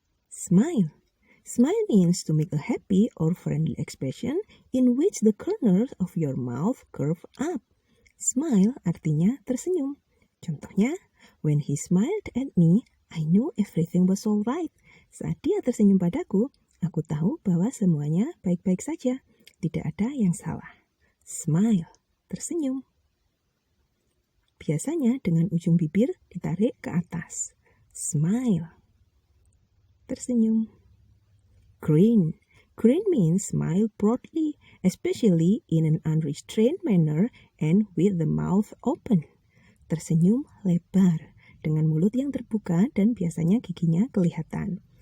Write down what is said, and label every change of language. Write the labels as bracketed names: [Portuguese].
[English] Smile. Smile means to make a happy or friendly expression in which the corners of your mouth curve up. Smile [Indonesian] artinya tersenyum. Contohnya, [English] when he smiled at me, I knew everything was alright. [Indonesian] Saat dia tersenyum padaku, aku tahu bahwa semuanya baik-baik saja. Tidak ada yang salah. Smile, tersenyum. Biasanya dengan ujung bibir ditarik ke atas. [English] Smile, tersenyum. Grin. Grin means smile broadly, especially in an unrestrained manner and with the mouth open. [Indonesian] Tersenyum lebar, dengan mulut yang terbuka dan biasanya giginya kelihatan.